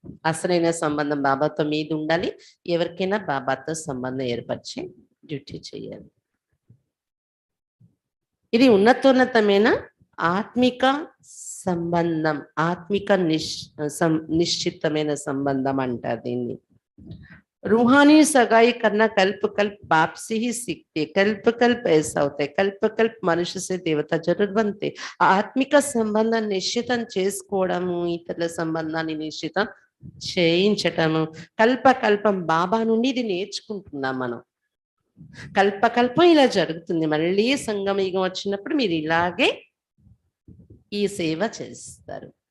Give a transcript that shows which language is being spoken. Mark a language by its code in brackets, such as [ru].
[te] అసలైన సంబంధం బాబాతో మీద ఉండాలి. ఎవరికైనా బాబాతో సంబంధం ఏర్పరిచి డ్యూటీ చేయాలి. ఇది ఉన్నతోన్నతమైన ఆత్మిక సంబంధం, ఆత్మిక నిశ్చితమైన సంబంధం అంటారు దీన్ని. [hi] रूहानी सगाई करना कल्प कल्प बाप से ही सीखते, कल्प कल्प ऐसा होता है, कल्प कल्प మనుషు से దేవత జరూర్ బంతే. [te] ఆత్మిక సంబంధం నిశ్చితం చేసుకోవడము, ఇతరుల సంబంధాన్ని నిశ్చితం చేయించటము, కల్పకల్పం బాబా నుండి ఇది నేర్చుకుంటున్నాం మనం. కల్పకల్పం ఇలా జరుగుతుంది. మళ్ళీ సంగమయుగం వచ్చినప్పుడు మీరు ఇలాగే ఈ సేవ చేస్తారు.